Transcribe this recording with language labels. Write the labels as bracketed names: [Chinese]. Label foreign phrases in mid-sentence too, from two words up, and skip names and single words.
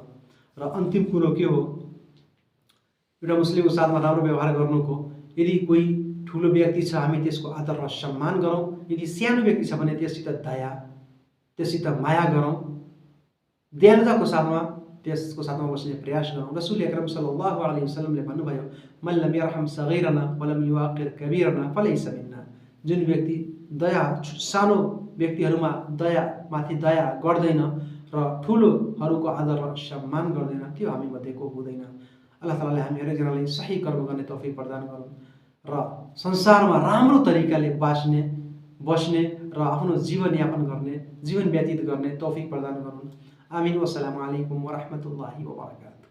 [Nepali] र अन्तिम कुरो के हो? एउटा मुस्लिमको साथमा राम्रो व्यवहार गर्नुको, यदि कोही ठुलो व्यक्ति छ हामी त्यसको आदर र सम्मान गरौँ। यदि सानो व्यक्ति छ भने त्यससित दया, त्यससित माया गरौँ। दयालुताको साथमा त्यसको साथमा बस्ने प्रयास गरौँ। [Arabic] رسول أكرم صلى الله عليه وسلم भन्नुभयो من لم يرحم صغيرنا ولم يوقر كبيرنا فليس منا, [Nepali] जुन व्यक्ति दया सानो व्यक्तिहरूमा माथि दया गर्दैन र ठुलोहरूको आदर र सम्मान गर्दैन त्यो हामी मध्येको हुँदैन। अल्लाह तालाले हामी हरेकजनालाई सही कर्म गर्ने तौफिक प्रदान गरून् र संसारमा राम्रो तरिकाले बस्ने र आफ्नो जीवनयापन गर्ने, जीवन व्यतीत गर्ने तौफिक प्रदान गरून्। आमीन। [Arabic] والسلام عليكم ورحمة الله وبركاته.